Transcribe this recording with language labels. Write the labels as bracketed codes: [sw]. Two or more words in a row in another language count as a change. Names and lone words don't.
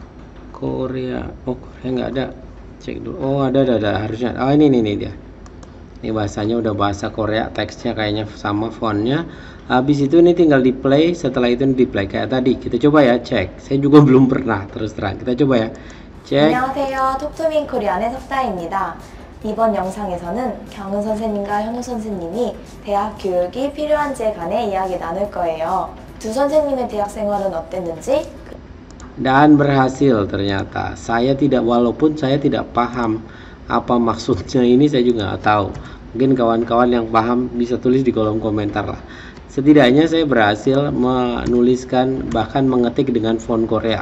[id] Korea, oh Korea nggak ada. Cek dulu. Oh ada harusnya. Oh ini dia. Ini bahasanya udah bahasa Korea, teksnya kayaknya sama, fontnya. Habis itu ini tinggal di play, setelah itu di play kayak tadi. Kita coba ya, cek. Saya juga belum pernah, terus terang. Kita coba ya, cek. [ko] 안녕하세요. 톡투민 코리안의 석다입니다. 이번 영상에서는 경은 선생님과 현우 선생님이 대학 교육이 필요한지에 관해 이야기 나눌 거예요. 두 선생님의 대학 생활은 어땠는지 [id] Dan berhasil ternyata. Walaupun saya tidak paham apa maksudnya ini, saya juga nggak tahu. Mungkin kawan-kawan yang paham bisa tulis di kolom komentar lah. Setidaknya saya berhasil menuliskan, bahkan mengetik dengan font Korea.